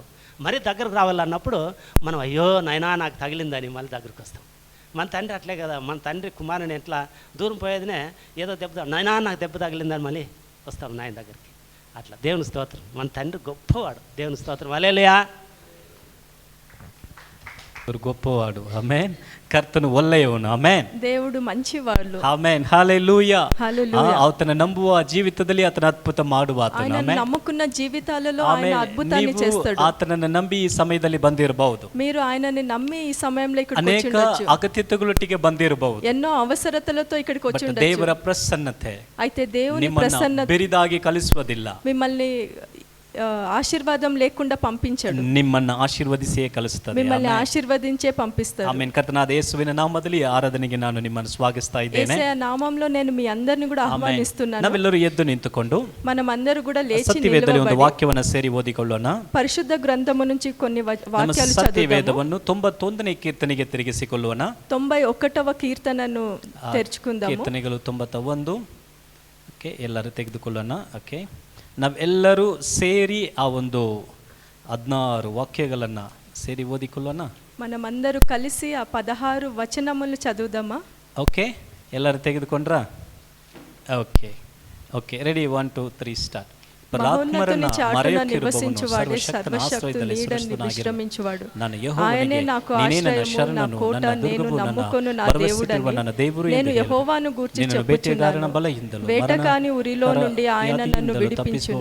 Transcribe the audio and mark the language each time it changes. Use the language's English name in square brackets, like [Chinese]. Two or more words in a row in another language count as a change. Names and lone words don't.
[Telugu] మరీ దగ్గరకు రావాలన్నప్పుడు మనం అయ్యో నాయనా నాకు తగిలిందని మళ్ళీ దగ్గరికి వస్తాం. మన తండ్రి అట్లే కదా. మన తండ్రి కుమారుని ఎట్లా దూరం పోయేదినే ఏదో దెబ్బ, నాయనా నాకు దెబ్బ తగిలిందని మళ్ళీ వస్తాం నాయన దగ్గరికి. అట్లా దేవుని స్తోత్రం. మన తండ్రి గొప్పవాడు. దేవుని స్తోత్రం. హల్లెలూయా. గొప్పవాడు. ఆమేన్. [Kannada] ಕರ್ತನು ಒಳ್ಳೆಯವನು. ಆಮೆನ್. [Telugu] దేవుడు మంచివాడు. [Kannada] ಆಮೆನ್. హల్లెలూయా. [Telugu] హల్లెలూయా. [Kannada] ಆತನ ನಂಬುವ ಜೀವಿತದಲ್ಲಿ ಆತನ ಅದ್ಭುತ ಮಾಡುವ ಆತನು. [Telugu] ఆయన [Kannada] ಆಮೆನ್. [Telugu] నమ్ముకున్న జీవితాలలో ఆయన అద్భుతాన్ని చేస్తాడు. [Kannada] ಆತನನ್ನು ನಂಬಿ ಈ ಸಮಯದಲ್ಲಿ ಬಂದಿರಬಹುದು. [Telugu] మీరు ఆయనని నమ్మి ఈ సమయంలో ఇక్కడికి [Kannada] ಅನೇಕ [Telugu] వచ్చిండొచ్చు. [Kannada] ಅಗತ್ಯತೆಗಳೊಟ್ಟಿಗೆ ಬಂದಿರಬಹುದು. [Telugu] ఎన్నో అవసరతలతో ఇక్కడికి [Kannada] ಬಟ್ [Telugu] వచ్చిండొచ్చు. [Kannada] ದೇವರ ಪ್ರಸನ್ನತೆ [Telugu] అయితే దేవుని [Kannada] ನಿಮ್ಮನ್ನು [Telugu] ప్రసన్నత [Kannada] ಬೆರಿದಾಗಿ ಕಲಿಸುವುದಿಲ್ಲ. [Telugu] మిమ్మల్ని ఆశీర్వాదం లేకుండా పంపించడు. [Kannada] ನಿಮ್ಮನ್ನು ಆಶೀರ್ವದಿಸಿಯೇ ಕಲಿಸುತ್ತದೆ. [Telugu] మిమ్మల్ని ఆశీర్వదించే పంపిస్తాడు. [Kannada] ಆಮೆನ್. ಕರ್ತನಾದ ಯೇಸುವಿನ ನಾಮದಲ್ಲಿ ಆರಾಧನೆಗೆ ನಾನು ನಿಮ್ಮನ್ನು ಸ್ವಾಗತಿಸ್ತಾ ಇದ್ದೇನೆ. [Telugu] యేసయ్య నామములో నేను మీ అందరిని కూడా ఆహ్వానిస్తున్నాను. [Kannada] ನಾವೆಲ್ಲರೂ ಎದ್ದು ನಿಂತುಕೊಂಡು [Telugu] మనమందరూ కూడా లేచి [Kannada] ಸತ್ಯವೇದದಲ್ಲಿ ಒಂದು [Telugu] నిలబడి [Kannada] ವಾಕ್ಯವನ್ನು ಸೇರಿ ಓದಿಕೊಳ್ಳೋಣ. [Telugu] పరిశుద్ధ గ్రంథము నుంచి కొన్ని [Kannada] ನಮ್ಮ [Telugu] వాక్యాలు చదువుదాము. [Kannada] ಸತ್ಯವೇದವನ್ನು 91ನೇ ಕೀರ್ತನೆಗೆ ತಿರುಗಿಸಿಕೊಳ್ಳೋಣ. [Telugu] 91వ కీర్తనను తెరుచుకుందాము. [Kannada] ಕೀರ್ತನೆಗಳು 91. ಓಕೆ, ಎಲ್ಲರೂ ತೆಗೆದುಕೊಳ್ಳೋಣ. ಓಕೆ, ನಾವೆಲ್ಲರೂ ಸೇರಿ ಆ ಒಂದು 16 ವಾಕ್ಯಗಳನ್ನು ಸೇರಿ ಓದಿಕೊಳ್ಳೋಣ. [Telugu] మనమందరూ కలిసి ఆ 16 వచనములు చదువుదామా? [Kannada] ಓಕೆ, ಎಲ್ಲರೂ ತೆಗೆದುಕೊಂಡ್ರಾ? [English] OK OK, ready. [Kannada] 1 2 3 ಸ್ಟಾರ್ಟ್. [Telugu] మహోన్నతుని చాటున నివసించువాడే సర్వశక్తు నీడని విశ్రమించువాడు. ఆయనే నాకు ఆశ్రయము, నా కోట, నేను నమ్ముకొను నా దేవుడని. నేను యెహోవాను గూర్చి చెప్పుచున్నాను. వేటకాని ఉరిలో నుండి ఆయన నన్ను విడిపించును.